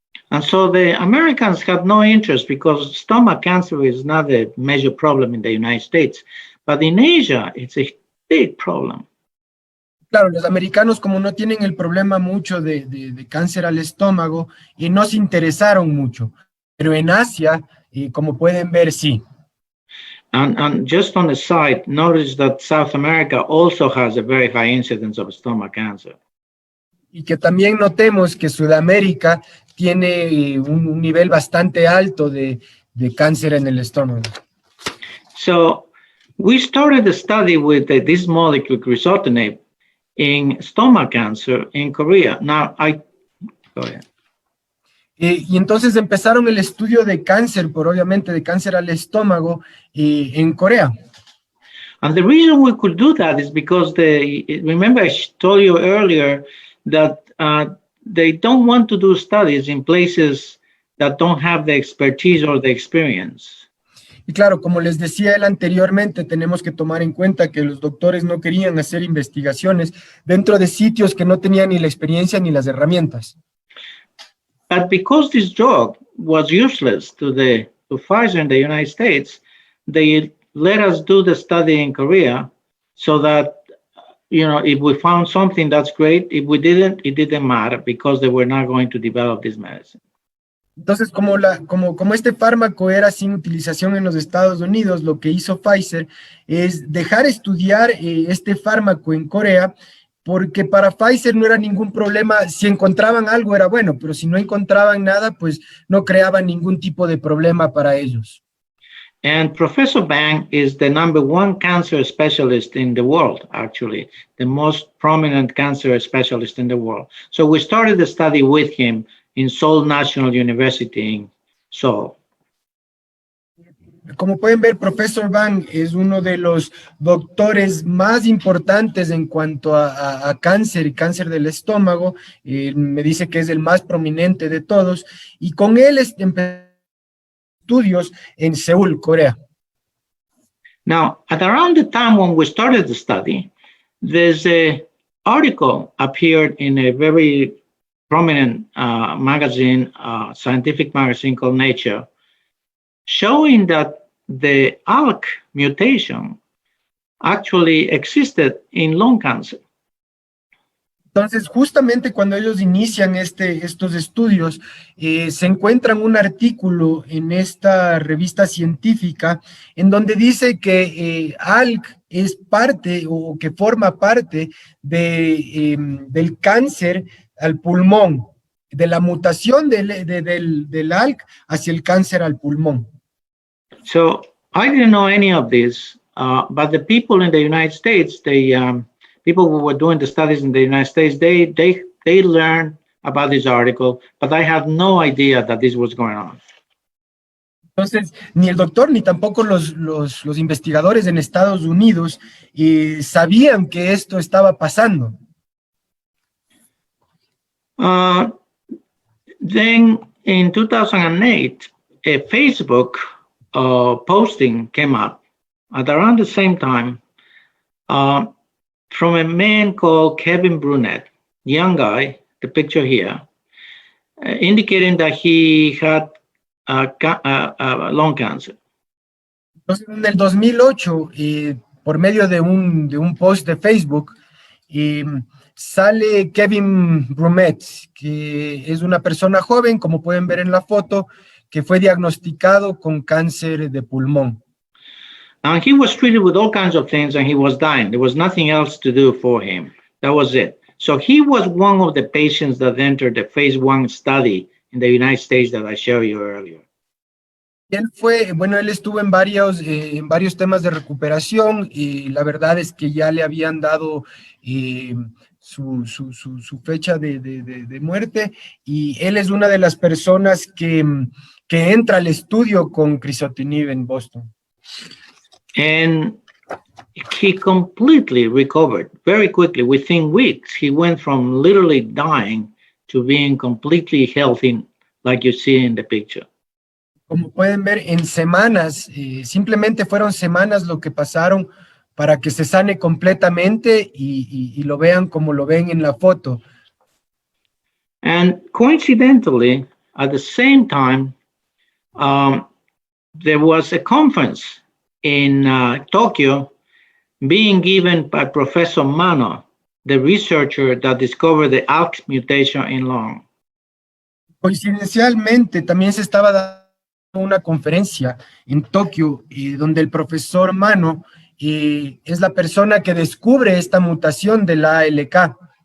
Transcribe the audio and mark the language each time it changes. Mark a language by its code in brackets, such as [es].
[en] And so the Americans have no interest because stomach cancer is not a major problem in the United States, but in Asia, it's a big problem. [es] Claro, los americanos como no tienen el problema mucho de cáncer al estómago y no se interesaron mucho, pero en Asia, como pueden ver, sí. [en] And just on the side, notice that South America also has a very high incidence of stomach cancer. [es] Y que también notemos que Sudamérica tiene un nivel bastante alto de cáncer en el estómago. [en] So we started the study with this molecule, crizotinib, in stomach cancer in Korea. Now, go ahead. [es] Y entonces empezaron el estudio de cáncer, obviamente de cáncer al estómago, en Corea. [en] And the reason we could do that is because remember I told you earlier that they don't want to do studies in places that don't have the expertise or the experience. [es] Y claro, como les decía él anteriormente, tenemos que tomar en cuenta que los doctores no querían hacer investigaciones dentro de sitios que no tenían ni la experiencia ni las herramientas. [en] But because this drug was useless to Pfizer in the United States, they let us do the study in Korea so that, if we found something, that's great. If we didn't, it didn't matter because they were not going to develop this medicine. [es] Entonces, como este fármaco era sin utilización en los Estados Unidos, lo que hizo Pfizer es dejar estudiar este fármaco en Corea, porque para Pfizer no era ningún problema. Si encontraban algo era bueno, pero si no encontraban nada, pues no creaban ningún tipo de problema para ellos. [en] And Professor Bang is the #1 cancer specialist in the world, actually, the most prominent cancer specialist in the world. So we started the study with him in Seoul National University in Seoul. [es] Como pueden ver, Profesor Bang es uno de los doctores más importantes en cuanto a cáncer y cáncer del estómago. Me dice que es el más prominente de todos, y con él empezó estudios en Seúl, Corea. [en] Now, at around the time when we started the study, there's an article appeared in a very prominent magazine, scientific magazine called Nature, showing that the ALK mutation actually existed in lung cancer. [es] Entonces, justamente cuando ellos inician estos estudios, se encuentran un artículo en esta revista científica en donde dice que ALK es parte o que forma parte del cáncer al pulmón, de la mutación del ALK hacia el cáncer al pulmón. [en] So I didn't know any of this, but the people in the United States, people who were doing the studies in the United States, they learned about this article, but I had no idea that this was going on. [es] Entonces, ni el doctor ni tampoco los investigadores en Estados Unidos sabían que esto estaba pasando. [en] Then in 2008, a Facebook posting came up at around the same time from a man called Kevin Brunette, young guy, the picture here, indicating that he had lung cancer. [es] Entonces, en el 2008, por medio de un post de Facebook, sale Kevin Brunette, que es una persona joven, como pueden ver en la foto, que fue diagnosticado con cáncer de pulmón. [en] And he was treated with all kinds of things and he was dying. There was nothing else to do for him. That was it. So he was one of the patients that entered the phase 1 study in the United States that I showed you earlier. [es] Él estuvo en varios temas de recuperación, y la verdad es que ya le habían dado su fecha de muerte, y él es una de las personas que entra al estudio con crizotinib en Boston. [en] And he completely recovered very quickly. Within weeks, he went from literally dying to being completely healthy, like you see in the picture. [es] Como pueden ver, en semanas, simplemente fueron semanas lo que pasaron para que se sane completamente y lo vean como lo ven en la foto. [en] And coincidentally, at the same time, there was a conference in Tokyo being given by Professor Mano, the researcher that discovered the ALK mutation in lung. [es] Coincidencialmente, también se estaba dando una conferencia en Tokio, donde el profesor Mano es la persona que descubre esta mutación de la ALK.